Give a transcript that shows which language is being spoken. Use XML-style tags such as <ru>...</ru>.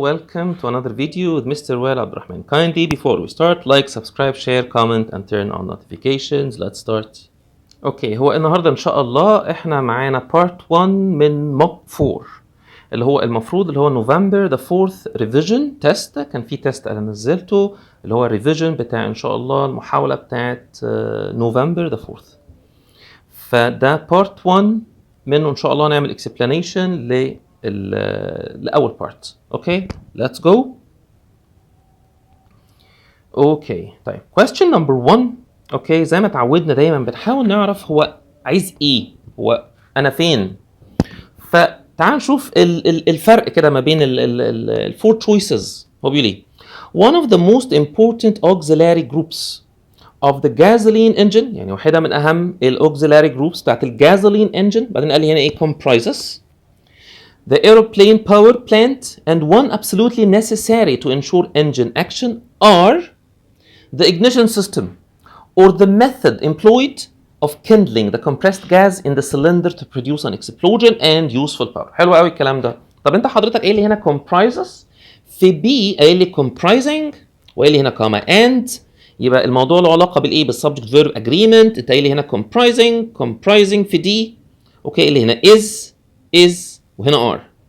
<en>Welcome to another video with Mr. Wael Abdurrahman. Kindly, before we start, like, subscribe, share, comment, and turn on notifications. Let's start.</en> <ar>Okay, هو النهارده إن شاء الله إحنا معانا part 1 من mock 4 اللي هو المفروض اللي هو</ar> <en>November the 4th revision test.</en> <ar>كان في تيست أنا نزلته اللي هو revision بتاع إن شاء الله المحاولة بتاعت November the 4th. فده part 1 منه إن شاء الله نعمل explanation لأول part.</ar> <en>Okay, let's go.</en> <ar>Okay, طيب question number 1. Okay, زي ما اتعودنا دايما بنحاول نعرف هو عايز ايه، هو انا فين. فتعال نشوف الفرق كده ما بين ال</ar> <en>four choices.</en> <ar>هو بيقول ايه؟</ar> <en>One of the most important auxiliary groups of the gasoline engine،</en> <ar>يعني واحدة من أهم</ar> <en>الauxiliary groups بتاعت الجازولين engine.</en> <ar>بعدين قال لي هنا ايه؟</ar> <en>comprises the aeroplane power plant, and one absolutely necessary to ensure engine action are the ignition system or the method employed of kindling the compressed gas in the cylinder to produce an explosion and useful power.</en> <ar>حلو قوي الكلام ده. طب انت حضرتك قايل لي هنا comprises، في B قايل لي comprising، وقايل لي هنا comma and، يبقى الموضوع له علاقه بالايه؟ بالسبجكت فيرب agreement. انت قايل لي هنا</ar> <en>comprising</en> <ar>في D. اوكي، اللي هنا is وهنا are.</ar>